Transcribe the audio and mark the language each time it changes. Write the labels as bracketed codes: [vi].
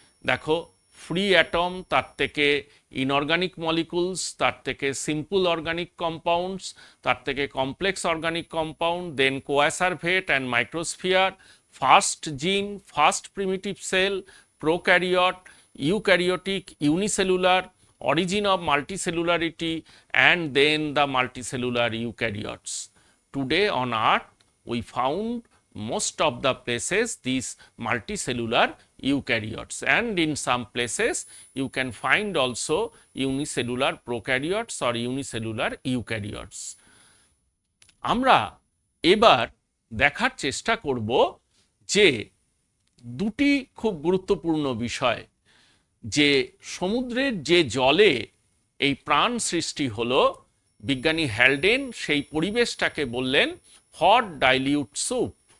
[en] দেখো, free atom, তার থেকে ইনঅর্গানিক মলিকুলস, তার থেকে সিম্পল অর্গানিক কম্পাউন্ডস, তার থেকে complex organic compound, then coacervate and microsphere, first gene, first primitive cell, prokaryote, eukaryotic, unicellular, origin of multicellularity, and then the multicellular eukaryotes. Today on earth we found most of the places these multicellular eukaryotes, and in some places you can find also unicellular prokaryotes or unicellular eukaryotes. [bn] আমরা এবার দেখার চেষ্টা করব যে দুটি খুব গুরুত্বপূর্ণ বিষয়, যে সমুদ্রের যে জলে এই প্রাণ সৃষ্টি হলো, বিজ্ঞানী হ্যালডেন সেই পরিবেশটাকে বললেন হট ডাইলিউট স্যুপ।